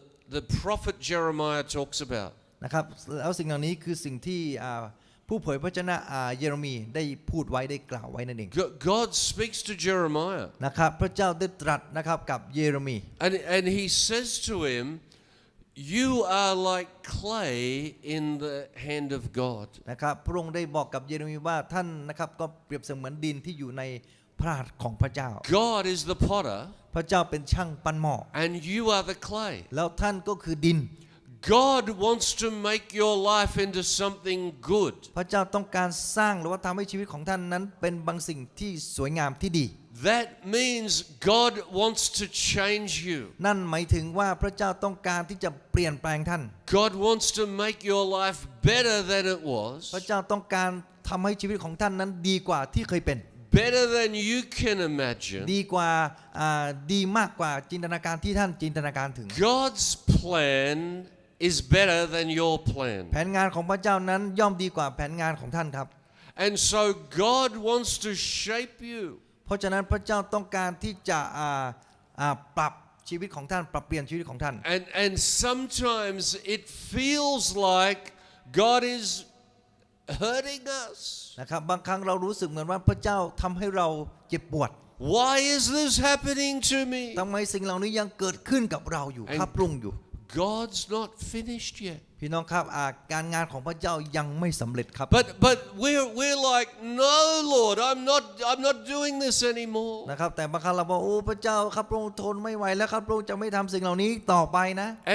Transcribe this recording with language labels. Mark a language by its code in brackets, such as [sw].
[en] the prophet Jeremiah talks about. [th] นะครับแล้วสิ่งเหล่านี้คือสิ่งที่ผู้เผยพระชนะเยเรมีได้พูดไว้ได้กล่าวไว้นั่นเอง [en] God speaks to Jeremiah. [th] นะครับพระเจ้าได้ตรัสนะครับกับเยเรมี [en] And he says to him, you are like clay in the hand of God. [th] นะครับพระองค์ได้บอกกับเยเรมีว่าท่านนะครับก็เปรียบเสมือนดินที่อยู่ในพระหัตถ์ของพระเจ้า [en] God is the potter, [th] พระเจ้าเป็นช่างปั้นหม้อ [en] and you are the clay. [th] แล้วท่านก็คือดิน [en] God wants to make your life into something good. [th] พระเจ้าต้องการสร้างหรือว่าทำให้ชีวิตของท่านนั้นเป็นบางสิ่งที่สวยงามที่ดี [en] That means God wants to change you. [th] นั่นหมายถึงว่าพระเจ้าต้องการที่จะเปลี่ยนแปลงท่าน [en] God wants to make your life better than it [th] พระ [en] was, [th] เจ้าต้องการทำให้ชีวิตของท่านนั้นดีกว่าที่เคยเป็น [en] better than you can imagine. [th] ดีกว่าดีมากกว่าจินตนาการที่ท่านจินตนาการถึง [en] God's plan is better than your [th] แผ [en] plan. [th] นงานของพระเจ้านั้นย่อมดีกว่าแผนงานของท่านครับ [en] And so God wants to shape you. [th] เพราะฉะนั้นพระเจ้าต้องการที่จะปรับชีวิตของท่านปรับเปลี่ยนชีวิตของท่าน [en] And sometimes it feels like God is hurting us. [th] นะครับบางครั้งเรารู้สึกเหมือนว่าพระเจ้าทำให้เราเจ็บปวด [en] Why is this happening to me? [th] ทำไมสิ่งเหล่านี้ยังเกิดขึ้นกับเราอยู่ครับปรุงอยู่ [en] God's not finished yet. [th] พี่น้องครับการงานของพระเจ้ายังไม่สำเร็จครับ [en] But we're like, no, Lord, I'm not doing this anymore. [th] นะครับแต่บางครั้งเราบอกโอ้พระเจ้าครับพระองค์ทนไม่ไหวแล้วครับพระองค์จะไม่ทำสิ่งเหล่านี้ต่อไปนะ